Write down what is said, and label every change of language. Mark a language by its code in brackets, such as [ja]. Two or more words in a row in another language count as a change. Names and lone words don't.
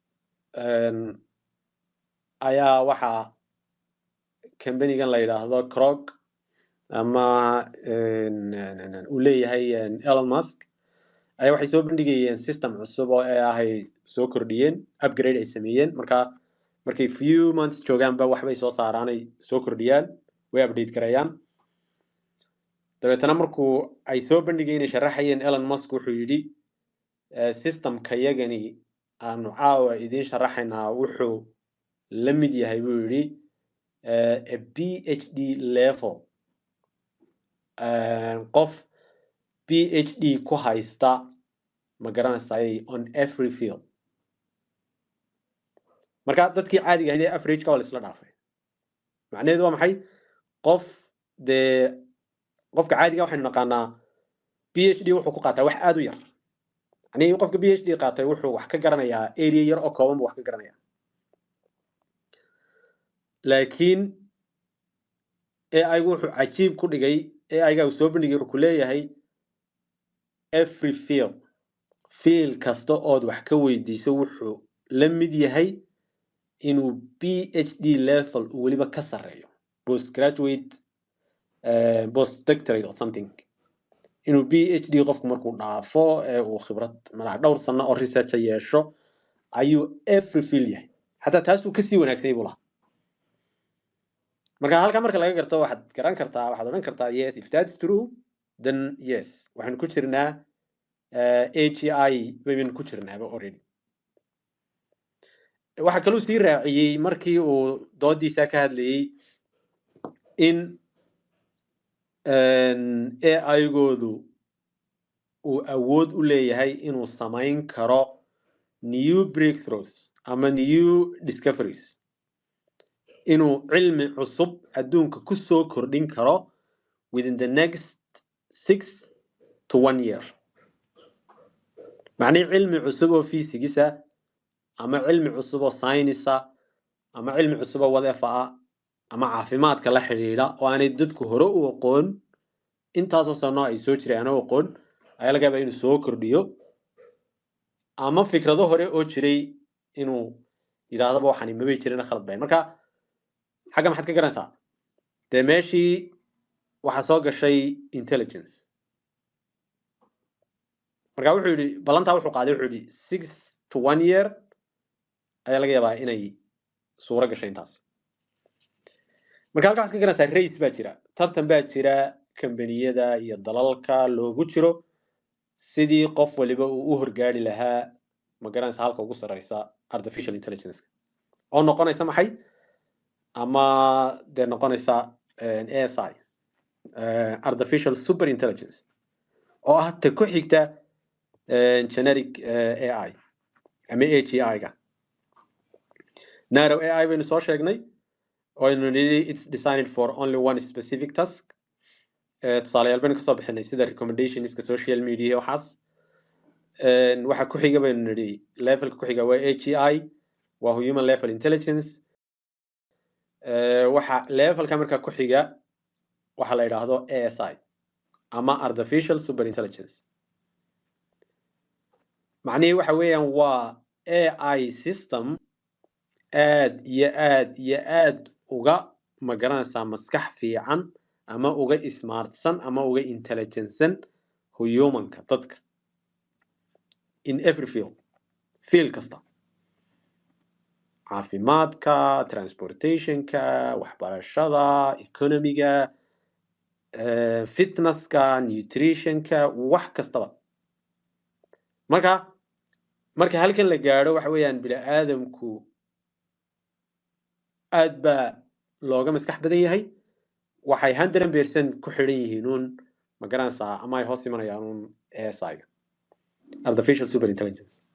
[so] ayaa waxaa company-gan la yidhaahdo Grok ama uu leeyahay Elon Musk ayaa waxay soo bandhigayeen system cusub oo ay soo kordhiyeen upgrade ay sameeyeen markay [en] few months [so] joogaanba waxbay soo saaraan ay soo kordhiyaan way update gareeyaan dabeetana markuu ay soo bandhigayeen sharaxayeen Elon Musk wuxuu yidhi systemka yagani aanu caawa idiin sharaxaynaa wuxuu la mid yahay buu yidhi [en] a PhD level [so] qof PhD ku haysta ma garanaysaay [en] on every field [so] marka dadkii caadiga ahayd ee average-ka waa la isla dhaafay macnaheedu waa maxay qofka caadiga waxaynu naqaanaa PhD wuxuu ku qaataa wax aad u yar yani qofka PhD qaatay wuxuu wax ka garanayaa area yar oo kooban buu wax ka garanayaa laakiin AI-gu wuxuu cajiib ku dhigay AI-ga uu soo bandhigay wuxuu ku leeyahay [en] every field [so] kasta ood wax ka weydiiso wuxuu la mid yahay inuu [en] PhD level [so] uu weliba ka sarreeyo [en] postgraduate postdoctorate or something [so] inuu PhD qofku markuu dhaafo uu khibrad dhowr sano oo research yeesho ayuu [en] every field [so] yahay xataa taas uu kasii wanaagsanay buu lahaa marka halka marka laga garto waxaad odhan kartaa [en] yes if that's true then yes [so] waxaan ku jirnaa AGI baynu ku jirnaaba already waxa kaloo sii raaciyay markii uu doodiisa ka hadlayay in AI-goodu uu awood u leeyahay inuu samayn karo [en] new breakthroughs [so] ama [en] new discoveries [so] inuu cilmi cusub adduunka ku soo kordhin karo [en] within the next 6 to 1 year [so] macnii cilmi cusub oo fiisigisa ama cilmi cusub oo saynisa ama cilmi cusub oo whatever ama caafimaadka la xiriira oo aanay dadku hore u aqoon intaasoo sano ay soo jireen oo aqoon ayaa laga yaabaa inuu soo kordhiyo ama fikrado hore oo jiray inuu yidhaahdaba waxani mabay jirin khalad bayn marka xagga maxaad ka garanaysaa dee meeshii waxaa soo gashay intelligence marka wuxuu yidhi ballantaa wuxuu qaaday wuxuu yidhi [en] 6 to 1 year [so] ayaa laga yaabaa inay suuro gashay intaas marka halka waxaad ka garanaysaa race baa jira tartan baa jira kambaniyada iyo dalalka loogu jiro sidii qof waliba uu u horgaari lahaa magaranaysa halka ugu sareysa [en] artificial intelligence [so] oo noqonaysa maxay ama dee noqonaysa [en] ASI artificial super intelligence [so] oo ah ta ku xigta [en] generic AI [so] ama AGI-ga [en] narrow AI [so] baynu soo sheegnay oo aynu nidhi [en] it's designed for only one specific task [so] tusaalayaal baynu kasoo bixinay sida recommendationska [en] social media [so] waxaas waxa ku xiga baynu nidhi levelka ku xiga waa AGI waa [en] human level intelligence [so] waxa levelka marka ku xiga waxa la yiraahdo ASI ama [en] artificial super intelligence [so] macnaheedu waxa weeyaan waa [en] AI system [so] aad iyo aad uga magaranaysaa maskax fiican ama uga smartsan ama uga intelligencesan humanka dadka [en] in every field [so] kasta caafimaadka transportationka waxbarashada economiga fitnesska nutritionka wax kastaba marka halkan la gaadho waxa weeyaan bini'aadamku aad baa looga maskax badan yahay waxay 100% ku xidhan yihiin uun magaranaysaa ama ay hoos imanayaan uun ASI-ga [en] artificial super intelligence